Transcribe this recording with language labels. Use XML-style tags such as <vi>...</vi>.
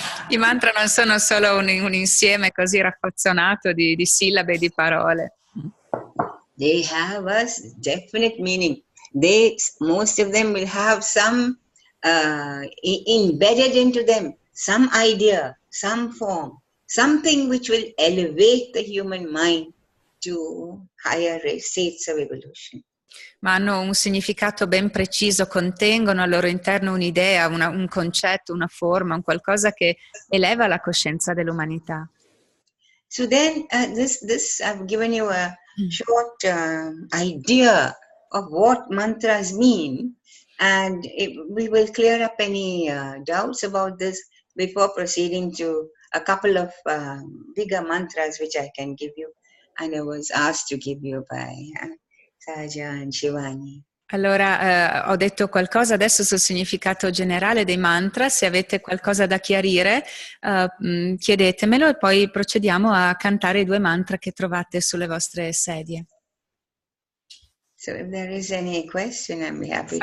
<it>I mantra non sono solo un insieme così raffazzonato di sillabe e di parole.</it> <en>They have a definite meaning. Most of them will have some embedded into them, some idea, some form, something which will elevate the human mind to higher states of evolution.</en> <it>Ma hanno un significato ben preciso, contengono al loro interno un'idea, un concetto, una forma, un qualcosa che eleva la coscienza dell'umanità.</it> <en>So then this I've given you a short idea of what mantras mean, and we will clear up any doubts about this before proceeding to a couple of bigger mantras which I can give you, and I was asked to give you by Saja and Shivani.</en> <it>Allora, ho detto qualcosa adesso sul significato generale dei mantra. Se avete qualcosa da chiarire, chiedetemelo e poi procediamo a cantare i 2 mantra che trovate sulle vostre sedie.</it> <en>So if there is any question, I'm happy to</en>